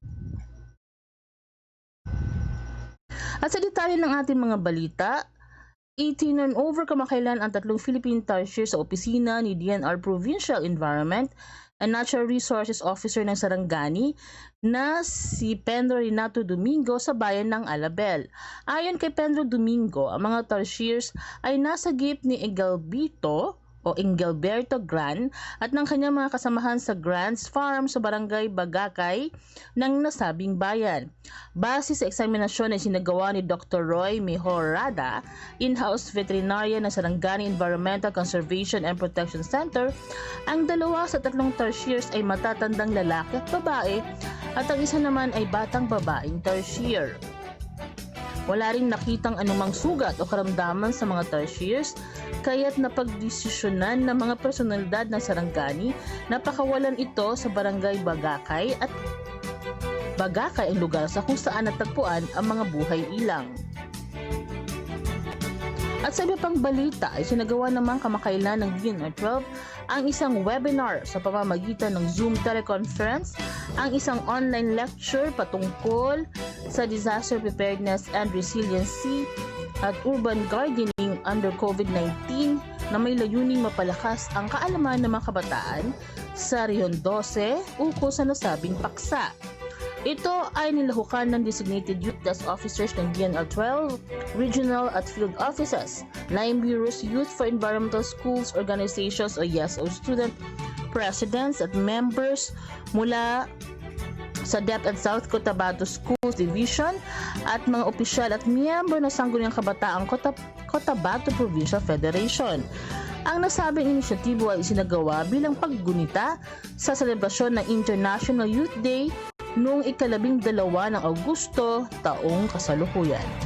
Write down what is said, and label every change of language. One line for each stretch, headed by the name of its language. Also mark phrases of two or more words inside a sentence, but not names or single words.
Filipino: At sa detalye ng ating mga balita, itinurn over kamakailan ang 3 Philippine tarsiers sa opisina ni DENR Provincial Environment and Natural Resources Officer ng Sarangani na si Pedro Renato Domingo sa bayan ng Alabel. Ayon kay Pedro Domingo, ang mga tarsiers ay nasa gate ni Engelberto Gran at ng kanyang mga kasamahan sa Grants Farm sa barangay Bagakay ng nasabing bayan. Base sa eksaminasyon na sinagawa ni Dr. Roy Mejorada, in-house veterinarian ng Sarangani Environmental Conservation and Protection Center, ang 2 sa 3 tarsiers ay matatandang lalaki at babae at ang isa naman ay batang babaeng tarsier. Wala ring nakitang anumang sugat o karamdaman sa mga tarsiers, kaya't napagdesisyonan ng mga personalidad ng Sarangani na pakawalan ito sa barangay Bagakay at Bagakay ang lugar sa kung saan natagpuan ang mga buhay ilang. At sa iba pang balita ay sinagawa naman kamakailan ng DENR 12 ang isang webinar sa pamamagitan ng Zoom teleconference, ang isang
English: online lecture
Filipino: patungkol sa
English: disaster preparedness and resiliency
Filipino: at
English: urban gardening under COVID-19
Filipino: na may layuning mapalakas ang kaalaman ng mga kabataan sa Rehiyon 12 ukol sa nasabing paksa. Ito ay nilahukan ng
English: designated youth desk officers
Filipino: ng DNR 12, regional at
English: field offices, line bureaus,
Filipino: Youth for Environmental Schools Organizations o YESO student presidents at members mula sa DepEd South Cotabato Schools Division at mga opisyal at miyembro ng Sangguniang Kabataang Cotabato Provincial Federation. Ang nasabing inisyatibo ay isinagawa bilang paggunita sa selebrasyon ng International Youth Day noong 12 ng Agosto taong kasalukuyan.